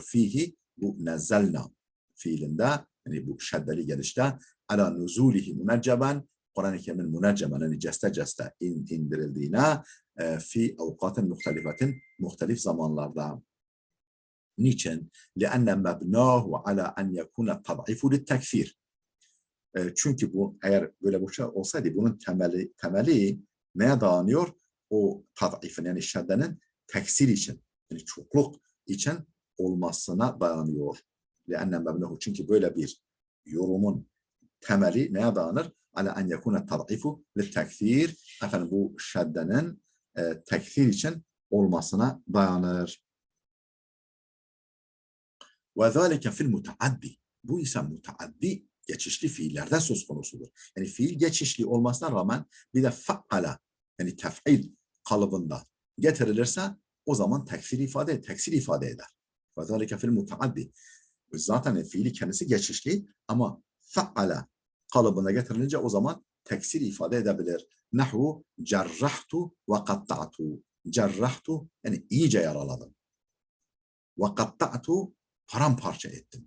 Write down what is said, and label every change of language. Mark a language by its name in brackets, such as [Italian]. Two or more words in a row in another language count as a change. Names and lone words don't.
[Turkish] Fihi, bu nezzelna fiilinde, Yani bu şeddeli gelişte [Arabic] على نزوله منجما [Turkish] Kur'an-ı Kerim'in müneccemen yani ceste indirildiğine [Arabic] في أوقات [Turkish] muhtelif zamanlarda. Niçin? [Arabic] لأن مبناه على أن يكون التضعيف للتكفير. [Turkish] Çünkü bu eğer böyle bir şey olsaydı bunun temeli neye dayanıyor? O tad'ifin yani şeddenin teksir için yani çokluk için olmasına dayanıyor. [Arabic] لأن مبناه [Turkish] çünkü böyle bir yorumun temeli neye dayanır? [Arabic] على أن يكون التضعيف للتكفير. [Turkish] Efendim bu şeddenin tekfir için olmasına dayanır. [Arabic] وَذَٰلِكَ فِي الْمُتَعَدِّ. [Turkish] Bu ise mutaaddi geçişli fiillerde söz konusudur. Yani fiil geçişli olmasına rağmen bir de fa'ala yani tef'il kalıbında getirilirse o zaman teksir ifade eder. [Arabic] وَذَٰلِكَ فِي الْمُتَعَدِّ. [Turkish] Zaten fiili kendisi geçişli ama fa'ala kalıbına getirilince o zaman teksir ifade edebilir. [Arabic] نحو جرحت وقطعت جرحت [Turkish] yani iyice yaraladım. [Arabic] وقطعت [Turkish] paramparça ettim.